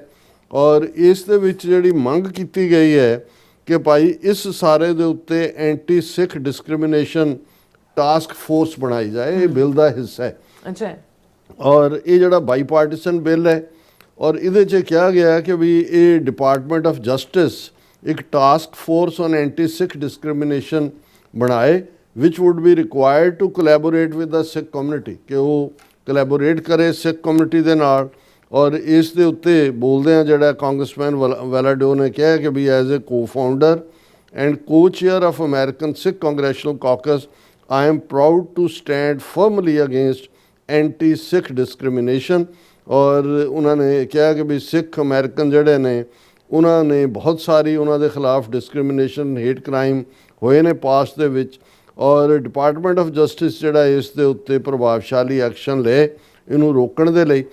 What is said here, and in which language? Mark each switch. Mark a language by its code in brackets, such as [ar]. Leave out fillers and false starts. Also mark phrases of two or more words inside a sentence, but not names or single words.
[pa] ਔਰ ਇਸ ਦੇ ਵਿੱਚ ਜਿਹੜੀ ਮੰਗ ਕੀਤੀ ਗਈ ਹੈ ਕਿ ਭਾਈ ਇਸ ਸਾਰੇ ਦੇ ਉੱਤੇ [en] anti Sikh discrimination task force [pa] ਬਣਾਈ ਜਾਏ, ਇਹ ਬਿੱਲ ਦਾ ਹਿੱਸਾ ਹੈ। ਔਰ ਇਹ ਜਿਹੜਾ ਬਾਈਪਾਰਟੀਸਨ ਬਿੱਲ ਹੈ ਔਰ ਇਹਦੇ 'ਚ ਕਿਹਾ ਗਿਆ ਕਿ ਵੀ ਇਹ ਡਿਪਾਰਟਮੈਂਟ ਆਫ ਜਸਟਿਸ ਇੱਕ [en] task force on anti Sikh discrimination ਬਣਾਏ, which would be required to collaborate with the Sikh community, [pa] ਕਿ ਉਹ ਕੋਲੈਬੋਰੇਟ ਕਰੇ ਸਿੱਖ ਕਮਿਊਨਿਟੀ ਦੇ ਨਾਲ ਔਰ ਇਸ ਦੇ ਉੱਤੇ ਬੋਲਦਿਆਂ ਜਿਹੜਾ ਕਾਂਗਰਸਮੈਨ ਵੈਲਾਡਿਓ ਨੇ ਕਿਹਾ ਕਿ ਵੀ [en] as a co-founder and co-chair of American Sikh Congressional Caucus, I am proud to stand firmly against anti-Sikh discrimination। [pa] ਔਰ ਉਹਨਾਂ ਨੇ ਕਿਹਾ ਕਿ ਵੀ ਸਿੱਖ ਅਮਰੀਕਨ ਜਿਹੜੇ ਨੇ ਉਹਨਾਂ ਨੇ ਬਹੁਤ ਸਾਰੀ ਉਹਨਾਂ ਦੇ ਖਿਲਾਫ [en] discrimination hate crime [pa] ਹੋਏ ਨੇ ਪਾਸਟ ਦੇ ਵਿੱਚ, ਔਰ ਡਿਪਾਰਟਮੈਂਟ ਆਫ ਜਸਟਿਸ ਜਿਹੜਾ ਇਸ ਦੇ ਉੱਤੇ ਪ੍ਰਭਾਵਸ਼ਾਲੀ ਐਕਸ਼ਨ ਲਏ ਇਹਨੂੰ ਰੋਕਣ ਦੇ ਲਈ।